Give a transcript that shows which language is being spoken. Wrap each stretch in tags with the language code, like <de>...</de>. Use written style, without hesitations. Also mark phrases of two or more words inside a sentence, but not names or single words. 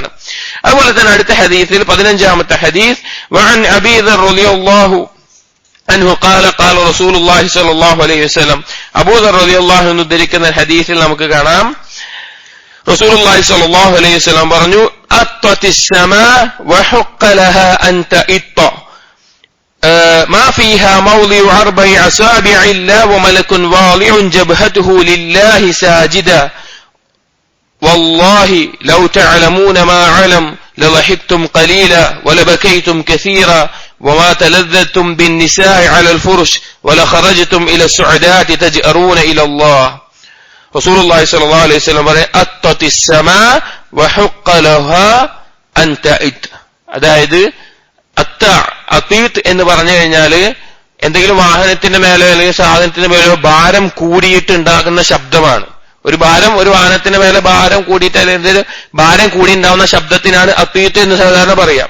<ml>അതുപോലെ തന്നെ അടുത്ത ഹദീസിൽ 15ാമത്തെ ഹദീസ്,</ml> <ar>وعن أبي ذر رضي الله عنه قال قال رسول الله صلى الله عليه وسلم,</ar> <ml>അബൂ ദർ</ml> <ar>رضي الله عنه</ar> <ml>ഉദ്ധരിക്കുന്ന ഹദീസിൽ നമുക്ക് കാണാം,</ml> <ar>رسول الله صلى الله عليه وسلم പറഞ്ഞു, أطت السماء وحق لها أن تئط ما فيها موضع 4 أصابع إلا وملك واضع جبهته لله ساجدا والله لو تعلمون ما أعلم لضحكتم قليلا ولبكيتم كثيرا وما تلذذتم بالنساء على الفرش ولخرجتم إلى السعدات تجأرون إلى الله. رسول الله صلى الله عليه وسلم أطت السماء وحق لها أن تئت.</ar> <ml>അതായത് അത്തീത്ത് എന്ന് പറഞ്ഞു കഴിഞ്ഞാല് എന്തെങ്കിലും വാഹനത്തിന്റെ മേലോ അല്ലെങ്കിൽ സാധനത്തിന്റെ മേലോ ഭാരം കൂടിയിട്ട് ഉണ്ടാകുന്ന ശബ്ദമാണ്. ഒരു വാഹനത്തിന്റെ മേലെ ഭാരം കൂടിയിട്ട് അല്ലെങ്കിൽ എന്തെങ്കിലും ഭാരം കൂടി ഉണ്ടാവുന്ന ശബ്ദത്തിനാണ് അത്തീത്ത് എന്ന് സാധാരണ പറയാം.</ml>